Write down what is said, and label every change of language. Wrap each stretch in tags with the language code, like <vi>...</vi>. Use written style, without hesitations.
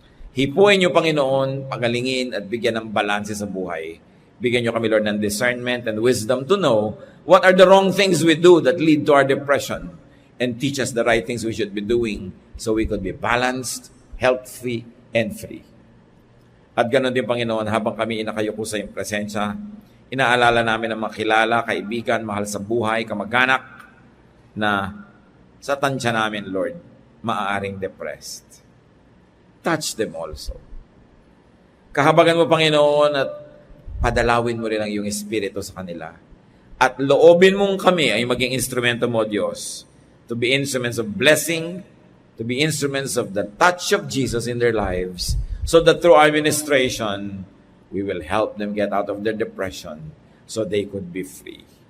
<tl>Hipuin niyo, Panginoon, pagalingin at bigyan ng balanse sa buhay. Bigyan niyo kami, Lord, ng</tl> <en>discernment and wisdom to know what are the wrong things we do that lead to our depression, and teach us the right things we should be doing so we could be balanced, healthy, and free.</en> <tl>At ganoon din, Panginoon, habang kami inakayuko sa iyong presensya, inaalala namin ang mga kilala, kaibigan, mahal sa buhay, kamag-anak, na sa tansya namin, Lord, maaaring depressed.</tl> <en>Touch them also.</en> <tl>Kahabagan mo, Panginoon, at padalawin mo rin ang iyong espiritu sa kanila. At loobin mong kami ay maging instrumento mo, Diyos,</tl> <en>to be instruments of blessing, to be instruments of the touch of Jesus in their lives, so that through our ministration, we will help them get out of their depression so they could be free.</en>